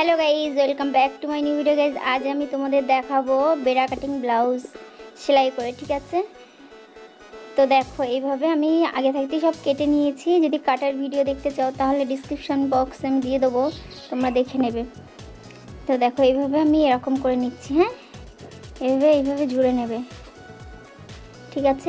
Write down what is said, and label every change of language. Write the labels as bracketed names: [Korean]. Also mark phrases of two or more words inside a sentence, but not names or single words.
[English] guys welcome back to my new video guys. [Bangla] आज আমি তোমাদের দেখাবো বেড়া কাটিং ব্লাউজ সেলাই করে, ঠিক আছে? তো দেখো এইভাবে আমি আগে থাকতেই সব কেটে নিয়েছি। যদি কাটার ভিডিও দেখতে চাও তাহলে [English] description box-e [Bangla] আমি দিয়ে দেবো, তোমরা দেখে নেবে। তো দেখো এইভাবে আমি এরকম করে নিচ্ছি। হ্যাঁ, এইভাবে জুড়ে নেবে, ঠিক আছে?